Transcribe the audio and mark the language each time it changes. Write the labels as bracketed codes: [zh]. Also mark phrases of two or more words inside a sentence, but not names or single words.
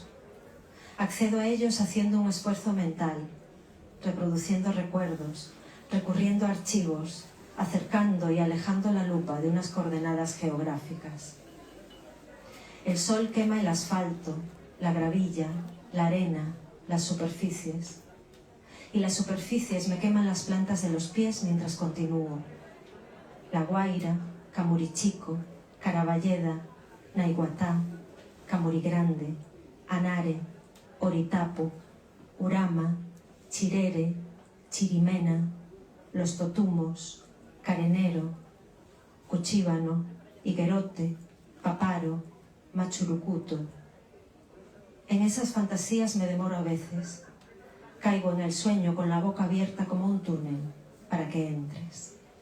[es] Accedo a ellos haciendo un esfuerzo mental, reproduciendo recuerdos, recurriendo a archivos, acercando y alejando la lupa de unas coordenadas geográficas. El sol quema el asfalto, la gravilla, la arena, las superficies. Y las superficies me queman las plantas de los pies mientras continúo. La Guaira, Camurichico, Caraballeda, Naiguatá, Camurigrande, Anare, Oritapo, Urama, Chirere, Chirimena, Los Totumos, Carenero, Cuchíbano, Higuerote, Paparo, Machurucuto. En esas fantasías me demoro a veces. Caigo en el sueño con la boca abierta como un túnel para que entres.